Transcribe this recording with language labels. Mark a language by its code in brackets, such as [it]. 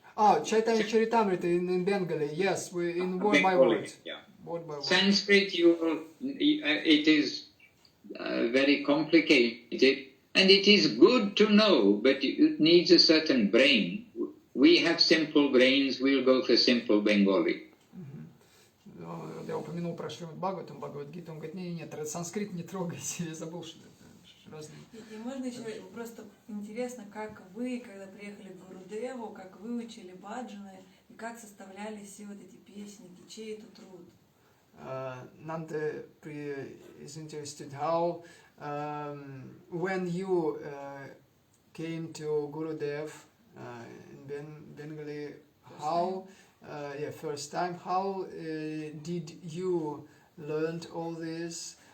[en] Oh, Chaitanya Charitamrita in Bengali, yes, in word by word. Yeah. Word by word. Sanskrit, it is very complicated. And it is good to know, but it needs a certain brain. We have simple brains, we'll go for simple Bengali. [ru] Я упомянул про Шримад Бхагаватам, Бхагавад-гиту, он говорит, нет, санскрит не трогайте, я забыл, что это разные. И можно еще, просто интересно, как вы, когда приехали к Гурудеву, как вы учили баджаны, и как составляли все вот эти песни, чей это труд? [en] Nanda is interested how when you came to Gurudev in Bengali, how first time, how did you learn all this?